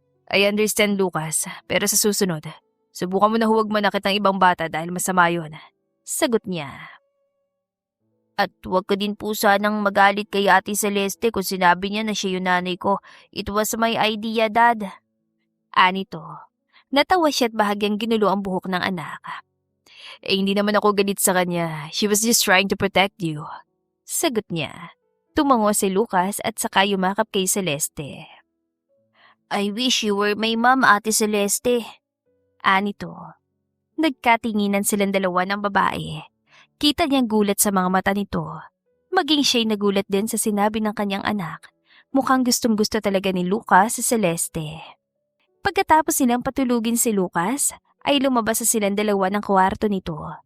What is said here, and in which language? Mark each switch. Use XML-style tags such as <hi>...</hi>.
<en>"I understand,</en> <tl>Lucas, pero sa susunod, subukan mo na huwag manakit ng ibang bata dahil masama yun." Sagot niya. "At huwag ka din po sanang magalit kay Ate Celeste kung sinabi niya na siya yung nanay ko.</tl> <en>It was my idea, Dad."</en> <tl>Anito. Natawa siya at bahagyang ginulo ang buhok ng anak. Hindi naman ako galit sa kanya.</tl> <en>She was just trying to protect you."</en> <tl>Sagot niya. Tumango si Lucas at saka yumakap kay Celeste.</tl> <en>"I wish you were my mom, Ate Celeste."</en> <tl>Anito. Nagkatinginan silang dalawa ng babae. Kita niyang gulat sa mga mata nito. Maging siya'y nagulat din sa sinabi ng kanyang anak. Mukhang gustong-gusto talaga ni Lucas si Celeste. Pagkatapos nilang patulugin si Lucas, ay lumabas sa silang dalawa ng kwarto nito.</tl>